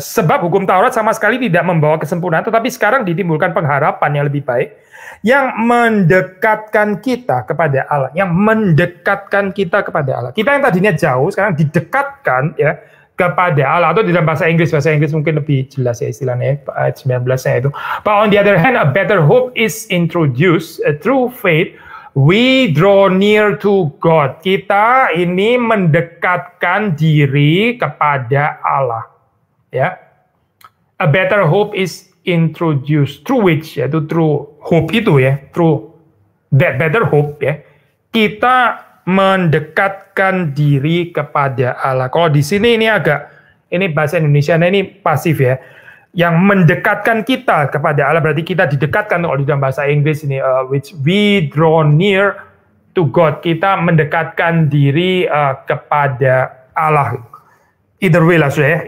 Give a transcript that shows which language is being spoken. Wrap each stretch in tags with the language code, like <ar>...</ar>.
<id>Sebab hukum Taurat sama sekali tidak membawa kesempurnaan, tetapi sekarang ditimbulkan pengharapan yang lebih baik, yang mendekatkan kita kepada Allah. Yang mendekatkan kita kepada Allah. Kita yang tadinya jauh, sekarang didekatkan ya kepada Allah, atau di dalam bahasa Inggris mungkin lebih jelas ya istilahnya, ayat 19-nya itu.</id> <en>But on the other hand, a better hope is introduced through faith. We draw near to God.</en> <id>Kita ini mendekatkan diri kepada Allah.</id> <en>Ya, a better hope is introduced through which, yaitu through hope itu ya, through that better hope ya.</en> <id>Kita mendekatkan diri kepada Allah. Kalau di sini ini bahasa Indonesia ini pasif ya. Yang mendekatkan kita kepada Allah berarti kita didekatkan. Kalau di dalam bahasa Inggris ini</id> <en>which we draw near to God.</en> <id>Kita mendekatkan diri kepada Allah.</id> <en>Either way</en> <id>lah ya.</id>